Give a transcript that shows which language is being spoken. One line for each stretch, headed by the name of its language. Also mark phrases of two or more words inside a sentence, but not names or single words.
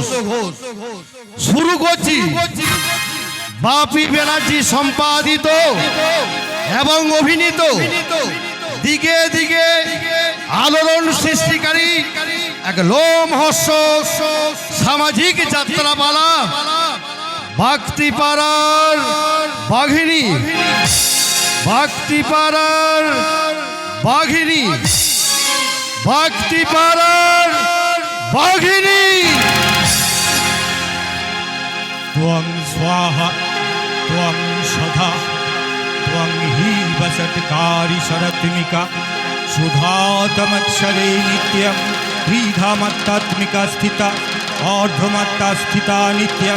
Bangla: শুরু করছি বাপি ব্যানার্জি সম্পাদিত এবং অভিনীত দিকে দিকে আলোড়ন সৃষ্টিকারী এক লোমহর্ষক সামাজিক যাত্রাপালা ভক্তিপাড়ার বাঘিনী। ভক্তিপাড়ার বাঘিনী, ভক্তিপাড়ার বাঘিনী।
Sanskrit: त्वं स्वाहा त्वं सदा त्वं हि वसत्कारि शरत्मिका सुधातमक्षरे नित्यं त्रिधामत्तात्मिका स्थिता अर्धमत्ता स्थिता नित्यं